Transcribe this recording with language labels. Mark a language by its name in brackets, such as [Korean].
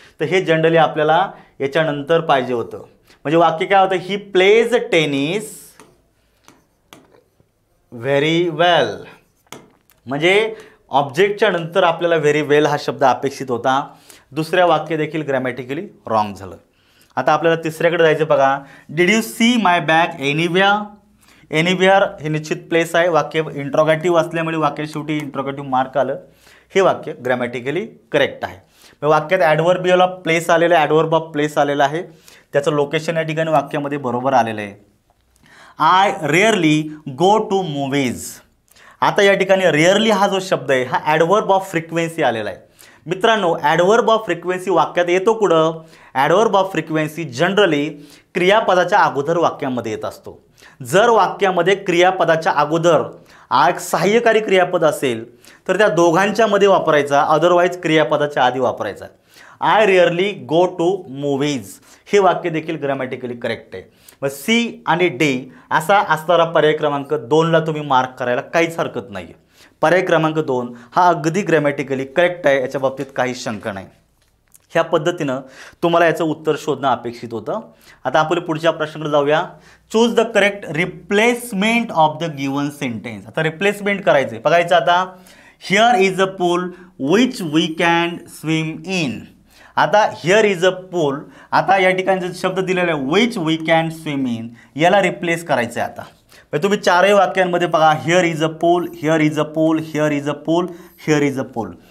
[Marathi] तर हे जनरली आपल्याला याच्यानंतर पाहिजे होतं. म्हणजे वाक्य काय होतं, [English] He plays tennis very well. [Marathi] म्हणजे ऑब्जेक्टच्या नंतर आपल्याला व्हेरी वेल हा शब्द अपेक्षित होता. दुसऱ्या वाक्य देखील ग्रॅमॅटिकली रॉंग झालं. आता आपल्याला तिसऱ्याकडे जायचं. बघा, [English] Did you see my bag anywhere. [Marathi] Anywhere हे निश्चित प्लेस आहे. वाक्य इंट्रोगेटिव्ह असल्यामुळे वाक्य शेवटी इंट्रोगेटिव्ह मार्क आलं. हे वाक्य ग्रॅमॅटिकली करेक्ट आहे. वाक्यात ॲडव्हर्बियल ऑफ प्लेस आलेलं आहे, ॲडव्हर्ब ऑफ प्लेस आलेलं आहे. त्याचं लोकेशन या ठिकाणी वाक्यामध्ये बरोबर आलेलं आहे. [English] I rarely go to movies. [Marathi] आता या ठिकाणी रेअरली हा जो शब्द आहे हा ॲडव्हर्ब ऑफ फ्रिक्वेन्सी आलेला आहे. मित्रांनो, ॲडव्हर्ब ऑफ फ्रिक्वेन्सी वाक्यात येतो कुठं? ॲडव्हर्ब ऑफ फ्रिक्वेन्सी जनरली क्रियापदाच्या अगोदर वाक्यामध्ये येत असतो. जर वाक्यामध्ये क्रियापदाच्या अगोदर एक सहाय्यकारी क्रियापद असेल तर त्या दोघांच्या मध्ये वापरायचा, अदरवाईज क्रियापदाच्या आधी वापरायचा. [English] I rarely go to movies [Marathi] हे वाक्य देखील ग्रॅमॅटिकली करेक्ट आहे. मग सी आणि डी असा असणारा पर्याय क्रमांक 2ला तुम्ही मार्क करायला काहीच हरकत नाही. पर्याय क्रमांक 2 हा अगदी ग्रॅमॅटिकली करेक्ट आहे, याच्या बाबतीत काही शंका नाही. ह्या पद्धतीनं तुम्हाला याचं उत्तर शोधणं अपेक्षित होतं. आता आपण पुढच्या प्रश्नाकडे जाऊया. [English] Choose the correct replacement of the given sentence. [Marathi] आता रिप्लेसमेंट करायचे बघायचं. आता [English] Here is a pool which we can swim in. [Marathi] आता [English] here is a pool, [Marathi] आता या ठिकाणी जो शब्द दिलेला आहे [English] which we can swim in, [Marathi] याला रिप्लेस करायचं आहे. आता तुम्ही चारही वाक्यांमध्ये बघा, [English] Here is a pool, here is a pool, here is a pool, here is a pool.